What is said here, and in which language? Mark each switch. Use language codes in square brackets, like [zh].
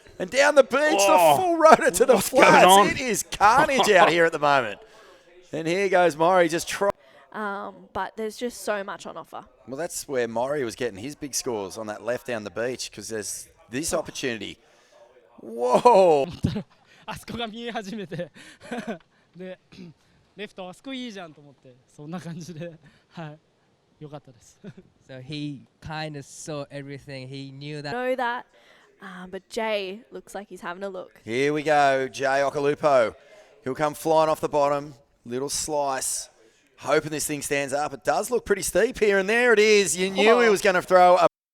[en] And down the beach, the full rotor to the flats. It is carnage out here at the moment. And here goes Maury just trying. But there's just so much on offer. Well, that's where Maury was getting his big scores, on that left down the beach, because there's this opportunity. Whoa! [ja] あそこが見え始めてでレフトあそこいいじゃんと思ってそんな感じではい良かったです [en] So he kind of saw everything. He knew that. Know that. But Jay looks like he's having a look. Here we go, Jay Okalupo. He'll come flying off the bottom. Little slice. Hoping this thing stands up. It does look pretty steep here, and there it is. You knew he was going to throw a...